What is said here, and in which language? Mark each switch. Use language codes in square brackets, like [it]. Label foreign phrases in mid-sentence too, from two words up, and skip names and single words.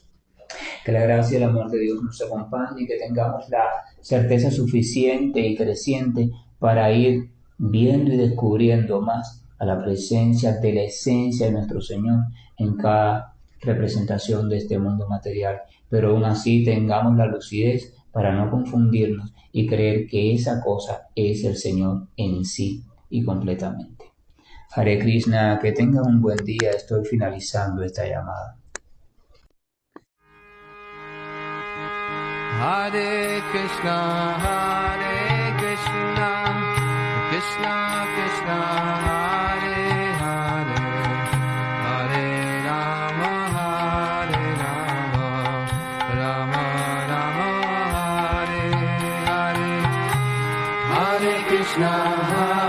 [es] Que la gracia y el amor de Dios nos acompañe y que tengamos la certeza suficiente y creciente para ir viendo y descubriendo más a la presencia de la esencia de nuestro Señor en cada representación de este mundo material, pero aún así tengamos la lucidez para no confundirnos y creer que esa cosa es el Señor en sí y completamente. Hare Krishna, que tengan un buen día. Estoy finalizando esta llamada. [sa] हरे कृष्ण, कृष्ण कृष्ण, हरे हरे, हरे राम, राम राम, हरे हरे, हरे कृष्ण.